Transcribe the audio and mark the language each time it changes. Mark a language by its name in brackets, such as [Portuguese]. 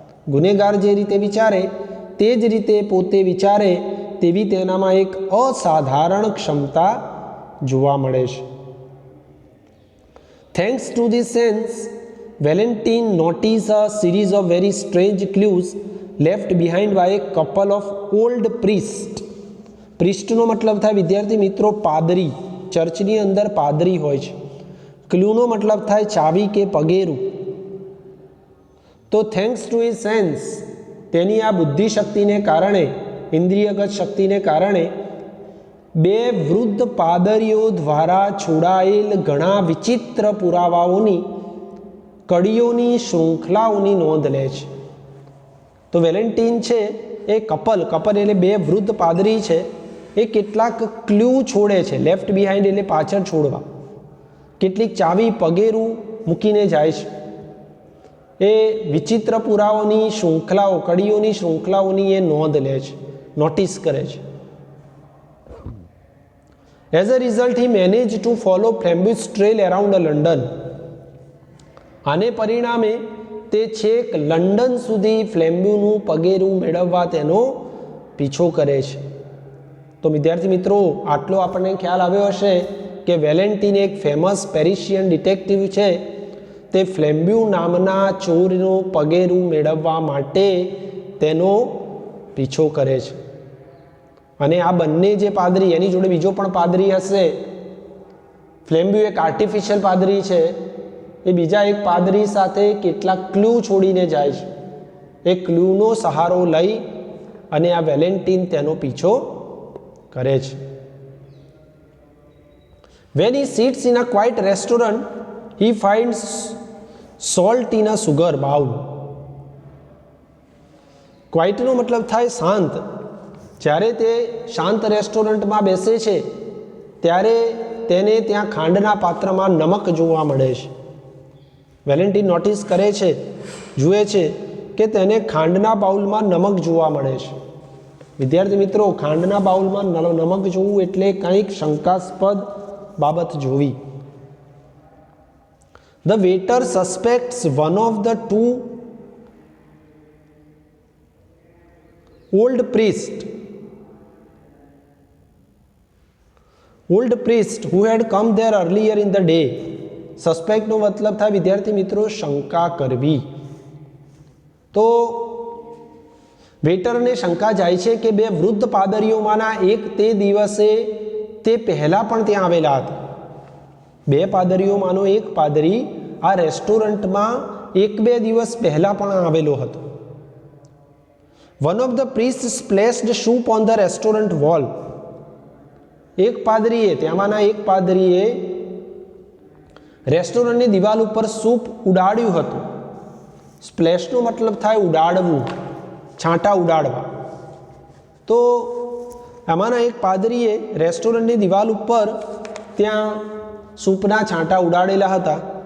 [Gujarati] ગુનેગાર જે રીતે વિચારે તે જ રીતે પોતે વિચારે તેવી તેનામાં એક અસાધારણ ક્ષમતા જોવા મળે છે. [English] Thanks to this sense, Valentine noticed a series of very strange clues left behind by a couple of old priests. [Gujarati] પ્રિસ્ટનો મતલબ થાય વિદ્યાર્થી મિત્રો પાદરી, ચર્ચની અંદર પાદરી હોય છે. ક્લૂનો મતલબ થાય ચાવી કે પગેરું. તો [English] thanks to his sense, [Gujarati] તેની આ બુદ્ધિ શક્તિને કારણે, ઇન્દ્રિયગત શક્તિને કારણે બે વૃદ્ધ પાદરીઓ દ્વારા છોડાયેલ ઘણા વિચિત્ર પુરાવાઓની કડીઓની શૃંખલાઓની નોંધ લે છે. તો વેલેન્ટિન છે એ કપલ એટલે બે વૃદ્ધ પાદરી છે, એ કેટલાક ક્લુ છોડે છે. લેફ્ટ બિહાઇન્ડ એટલે પાછળ છોડવા. કેટલીક ચાવી પગેરું મૂકીને જાય છે. એ વિચિત્ર પુરાવાઓની શૃંખલાઓ, કડીઓની શૃંખલાઓની એ નોંધ લે છે, નોટિસ કરે છે. [English] As a result, he managed to follow Flambeau's trail around London. [Gujarati] આને પરિણામે તે છેક લંડન સુધી ફ્લેમ્બ્યુનું પગેરું મેળવવા તેનો પીછો કરે છે. તો વિદ્યાર્થી મિત્રો, આટલો આપણને ખ્યાલ આવ્યો હશે કે વેલેન્ટિન એક ફેમસ પેરિશિયન ડિટેક્ટિવ છે. તે ફ્લેમ્બ્યુ નામના ચોરનું પગેરું મેળવવા માટે તેનો પીછો કરે છે. અને આ બંને જે પાદરી, એની જોડે બીજો પણ પાદરી હશે. ફ્લેમ્બ્યુ એક આર્ટિફિશિયલ પાદરી છે, એ બીજા એક પાદરી સાથે કેટલાક ક્લુ છોડીને જાય છે. એ ક્લુનો સહારો લઈ અને આ વેલેન્ટિન તેનો પીછો કરે છે. [English] When he sits in a quiet restaurant, he finds salt in a sugar bowl. [Gujarati] ક્વાઇટનો મતલબ થાય શાંત. જ્યારે તે શાંત રેસ્ટોરન્ટમાં બેસે છે ત્યારે તેને ત્યાં ખાંડના પાત્રમાં નમક જોવા મળે છે. વેલેન્ટિન નોટિસ કરે છે, જુએ છે કે તેને ખાંડના બાઉલમાં નમક જોવા મળે છે. વિદ્યાર્થી મિત્રો, ખાંડના બાઉલમાં નમક જોવું એટલે કંઈક શંકાસ્પદ બાબત જોવી. [English] The waiter suspects one of the two old priest who had come there earlier in the day. [Gujarati] સસ્પેક્ટનો મતલબ થાય વિદ્યાર્થી મિત્રો શંકા કરવી. તો વેટરને શંકા જાય છે કે બે વૃદ્ધ પાદરીઓમાંના એક તે દિવસે તે પહેલાં પણ ત્યાં આવેલા હતા. બે પાદરીઓમાંનો એક પાદરી આ રેસ્ટોરન્ટમાં 1-2 દિવસ પહેલાં પણ આવેલો હતો. [English] One of the priests splashed soup on the restaurant wall. [Gujarati] ત્યાંમાંના એક પાદરીએ રેસ્ટોરન્ટની દિવાલ ઉપર સૂપ ઉડાડ્યું હતું. સ્પ્લેશનો મતલબ થાય ઉડાડવું, છાંટા ઉડાડવા. તો આમાંના એક પાદરીએ રેસ્ટોરન્ટની દિવાલ ઉપર ત્યાં સૂપના છાંટા ઉડાડેલા હતા.